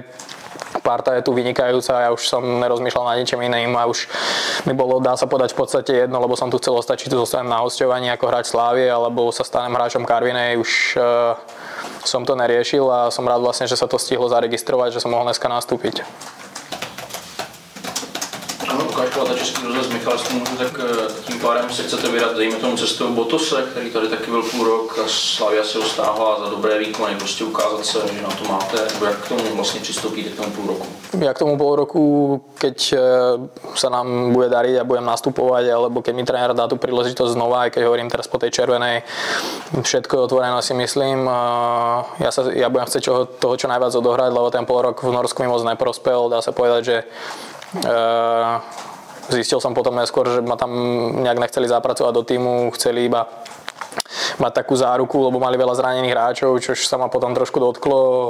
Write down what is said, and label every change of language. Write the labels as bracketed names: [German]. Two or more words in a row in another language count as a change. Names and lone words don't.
[Slovak] Parta je tu vynikajúca, ja už som nerozmýšľal nad ničím iným a už mi bolo, dá sa povedať, v podstate jedno, lebo som tu chcel ostať, či tu zostanem na hosťovaní ako hráč Slávie, alebo sa stanem hráčom Karvinej, už som to neriešil a som rád vlastne, že sa to stihlo zaregistrovať, že som mohol dneska nastúpiť. [Czech] Lukáš Palata, Český rozhlas, Michal, jestli můžu, tak tím pádem se chcete vydat, dejme tomu, cestou Botose, který tady taky byl půl rok a Slavia se ho stáhla za dobré výkony, prostě ukázat se, že na to máte, nebo jak k tomu vlastně přistoupíte k tomu půl roku? [Slovak] Ja k tomu pol roku, keď sa nám bude dariť a budem nastupovať, alebo keď mi tréner dá tú príležitosť znova, aj keď hovorím teraz po tej červenej, všetko je otvorené, si myslím. Ja budem chcieť toho čo najviac odohrať, lebo ten pol rok v Norsku mi moc neprospel, dá sa povedať, že zistil som potom neskôr, že ma tam nejak nechceli zapracovať do týmu, chceli iba mať takú záruku, lebo mali veľa zranených hráčov, čož sa ma potom trošku dotklo.